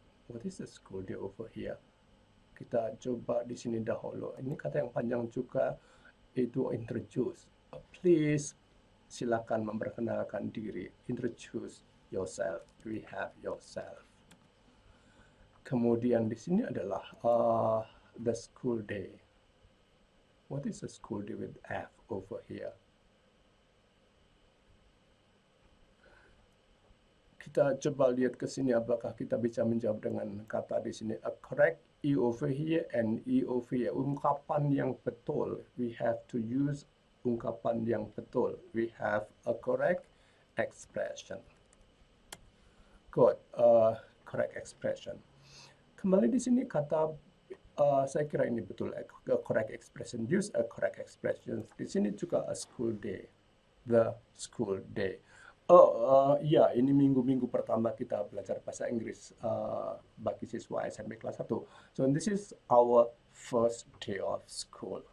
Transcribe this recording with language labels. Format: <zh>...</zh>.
<en>What is the school day over here?</en> <id>Kita coba di sini dahulu. Ini kata yang panjang juga, itu introduce. Please, silakan memperkenalkan diri.</id> <en>Introduce yourself. We have yourself.</en> <id>Kemudian di sini adalah</id> <en>the school day. What is the school day with F over here?</en> <id>Kita coba lihat ke sini apakah kita bisa menjawab dengan kata di sini</id> <en>a correct E over here</en> <id>and E over here. Ungkapan yang betul.</id> <en>We have to use</en> <id>ungkapan yang betul.</id> <en>We have a correct expression. Good. Correct expression.</en> <id>Kembali di sini kata saya kira ini betul,</id> <en>a correct expression. Use a correct expression.</en> <id>Di sini juga</id> <en>a school day. The school day.</en> <id>Ya, ini minggu-minggu pertama kita belajar bahasa Inggris bagi siswa SMP kelas 1.</id> <en>So this is our first day of school.</en>